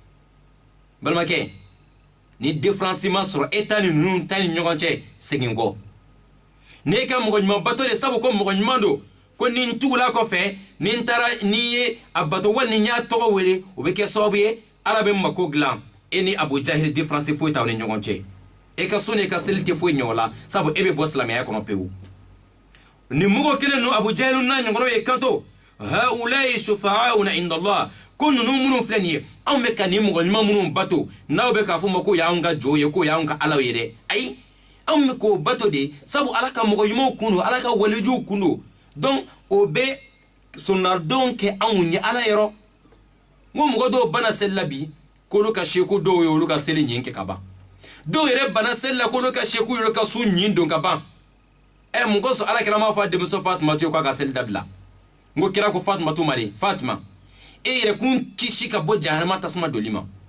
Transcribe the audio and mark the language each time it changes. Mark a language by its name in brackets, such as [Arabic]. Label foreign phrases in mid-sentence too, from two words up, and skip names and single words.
[Bambara] balimakɛ ni différence ma sɔrɔ e ta ni ninnu ta ni ɲɔgɔn cɛ segin kɔ ne ka mɔgɔ ɲuman bato de sabu ko mɔgɔ ɲuman don ko nin tugula kɔfɛ nin taara ni ye a bato wali ni y'a tɔgɔ wele o bɛ kɛ sababu ye Ala bɛ mako dilan e ni Abu Jahl différence foyi t'aw ni ɲɔgɔn cɛ e ka so ni ka seli tɛ foyi ɲɔgɔn la sabu e bɛ bɔ silamɛya kɔnɔ pewu ni mɔgɔ kelen ninnu Abu Jahl n'a ɲɔgɔnnaw ye kanto [Arabic] هؤلاء شفعاؤنا عند الله [Bambara] ko ninnu minnu filɛ nin ye anw bɛ ka nin mɔgɔ ɲuman minnu bato n'aw bɛ k'a fɔ ma ko y'anw ka jɔn ye ko y'anw ka Alaw ye dɛ ayi anw bɛ k'o bato de sabu Ala ka mɔgɔ ɲumanw kun don Ala ka walijuw kun don donc o bɛ sunnadon kɛ anw ye Ala yɔrɔ ngo mɔgɔ dɔw bana seli la bi k'olu ka seku dɔw ye olu ka seli ɲin kɛ ka ban dɔw yɛrɛ bana seli la k'olu ka seku yɛrɛ ka su ɲin don ka ban mɔgɔ sɔn Ala kɛra m'a fɔ a denmuso Fatumatu ye k'a ka seli dabila ngo kira ko Fatumatu ma de Fatima e yɛrɛ kun kisi ka bɔ jahanama tasuma doli ma